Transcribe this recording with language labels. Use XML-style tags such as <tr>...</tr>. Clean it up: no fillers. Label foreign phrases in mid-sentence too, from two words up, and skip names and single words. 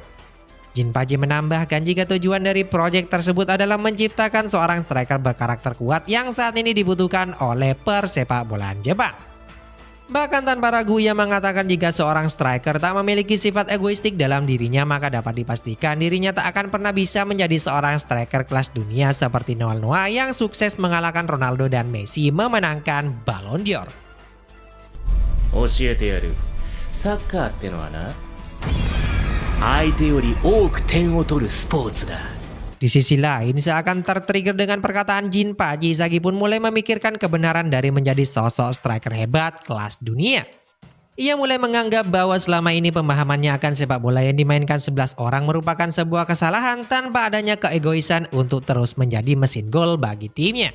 <id>Jinpachi menambahkan jika tujuan dari proyek tersebut adalah menciptakan seorang striker berkarakter kuat yang saat ini dibutuhkan oleh persepak bolaan Jepang. Bahkan tanpa ragu ia mengatakan jika seorang striker tak memiliki sifat egoistik dalam dirinya maka dapat dipastikan dirinya tak akan pernah bisa menjadi seorang striker kelas dunia seperti Noel Noah yang sukses mengalahkan Ronaldo dan Messi memenangkan Ballon d'Or.</id> <ja>教えてやる。サッカーってのはな、 相手より多く点を取るスポーツだ。</ja> <id>Di sisi lain, seakan tertrigger dengan perkataan Jinpachi, Isagi pun mulai memikirkan kebenaran dari menjadi sosok striker hebat kelas dunia. Ia mulai menganggap bahwa selama ini pemahamannya akan sepak bola yang dimainkan 11 orang merupakan sebuah kesalahan tanpa adanya keegoisan untuk terus menjadi mesin gol bagi timnya.</id>